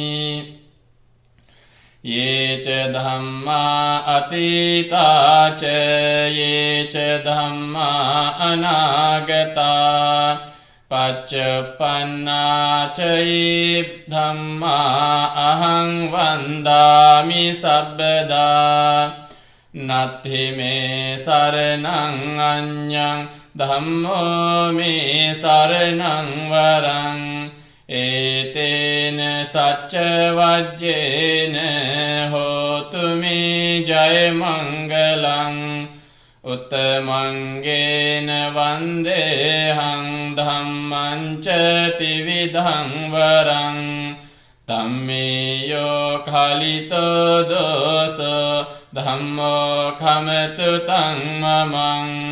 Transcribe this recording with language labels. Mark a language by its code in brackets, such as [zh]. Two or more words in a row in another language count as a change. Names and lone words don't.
[pi] යේච ධම්මා අතීතාච යේච ධම්මා අනාගතා පච්චුප්පන්නාච යේ ධම්මා අහං වන්දාමි සබ්බදා. නත්ථි මේ සරණං අඤ්ඤං ධම්මෝ මේ සරණං වරං. ඒතේන සච්ච වජ්ජේන හෝතු මේ ජය මංගලං. උත්තමංගේන වන්දේහං ධම්මං ච ත්‍රිවිධං වරං. ධම්මේයෝ කාලිතෝ දෝසෝ ධම්මෝ කමතු තං මමං.